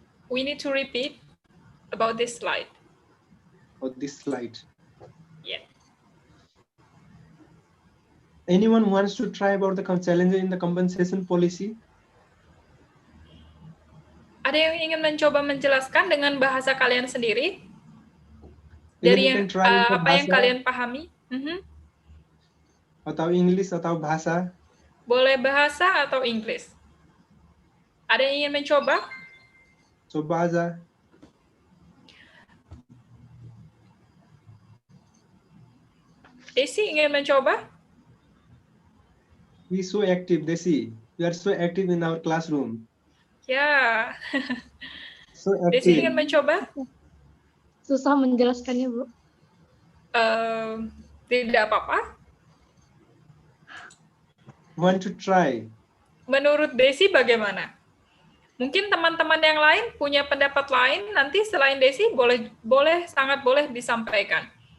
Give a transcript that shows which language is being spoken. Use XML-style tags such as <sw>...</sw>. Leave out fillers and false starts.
<en>We need to repeat about this slide. Oh, this slide. Yeah. Anyone wants to try about the challenges in the compensation policy?</en> <id>Ada yang ingin mencoba menjelaskan dengan bahasa kalian sendiri?</id> <en>Either</en> <id>Dari</id> <en>you can try with the</en> <id>apa yang bahasa, kalian pahami? atau English atau bahasa. Boleh bahasa atau Inggris? Ada yang ingin mencoba? Coba aja. Desi ingin mencoba?</id> <en>We so active, Desi. We are so active in our classroom.</en> <id>Ya.</id> <en>So Desi active.</en> <id>ingin mencoba? Susah menjelaskannya, Bu. Tidak apa-apa.</id> <en>Want to try?</en> <id>Menurut Desi bagaimana? Mungkin teman-teman yang lain punya pendapat lain, nanti selain Desi sangat boleh disampaikan.</id>